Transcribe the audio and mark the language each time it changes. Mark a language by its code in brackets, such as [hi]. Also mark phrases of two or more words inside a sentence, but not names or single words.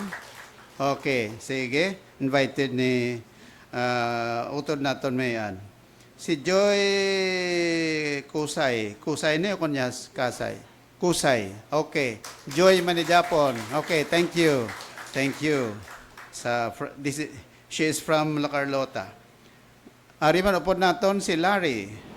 [hil] Okay, sige. Invited ni utod naton mayan. Si Joy Kusay. Kusay niyo kunyas Kasay. Kusay. Okay. Joy Manijapon. [en] Okay, thank you. Thank you. She is from La Carlota. [hil] Ari man upod naton si Larry.